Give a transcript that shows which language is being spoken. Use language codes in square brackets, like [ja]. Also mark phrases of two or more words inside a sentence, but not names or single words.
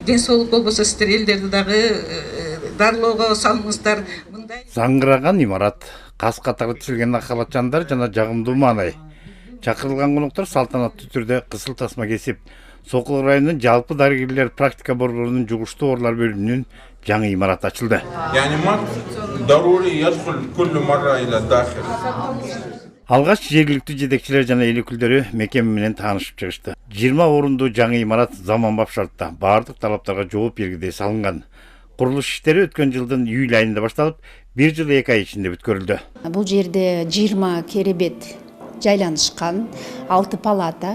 [ky] Ден соолук болбосо сиздер элдерди дагы дарылоого салыңыздар. Мындай Заңгыраган имарат, кас катары тизилген акалатчандар жана жагымдуу маанай. Чакырылган коноктор салтанаттуу түрдө кысыл тасма кесип, Сокул районунун жалпы дарыгерлер практика борборунун жугуштуу оорулар бөлүмүнүн жаңы имараты ачылды. [ar] يعني ما ضروري يدخل كل مرة إلى الداخل. [ky] Алгач жергиликтүү жетекчилер жана эл өкүлдөрү мекеме менен таанышып чыгышты. 20 орундуу жаңы имарат заманбап шартта баардык талаптарга жооп бергидей салынган. Курулуш иштери өткөн жылдын июль айында башталып, 1 жыл 2 ай ичинде бүткөрүлдү. Бул жерде 20 керебет жайланышкан, 6 палата.